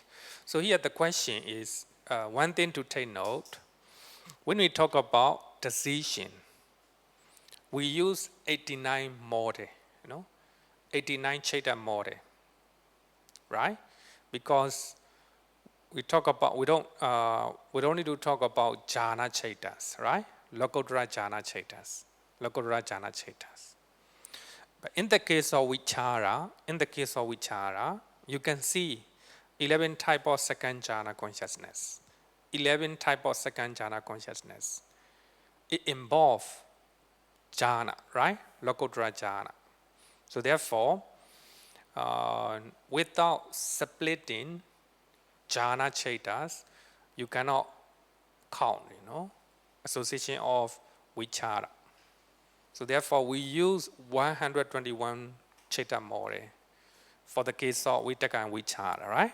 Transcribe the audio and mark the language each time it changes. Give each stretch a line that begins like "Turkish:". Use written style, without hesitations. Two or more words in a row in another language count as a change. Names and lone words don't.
English: So here the question is, one thing to take note, when we talk about decision, we use 89 model, 89 chaita model, right? Because we don't need to talk about
Pali: jhana chaitas,
English: right?
Pali: Lokottara jhana chaitas.
English: But in the case of vichara, you can see 11 type of second jhana consciousness. 11 type of second jhana consciousness. It involves jhana, right?
Pali: Lokuttara jhana.
English: So therefore, without splitting
Pali: jhana chetas,
English: you cannot count, association of vichara. So therefore, we use 121 Cheta More for the case of Vitaka and Vichara, right?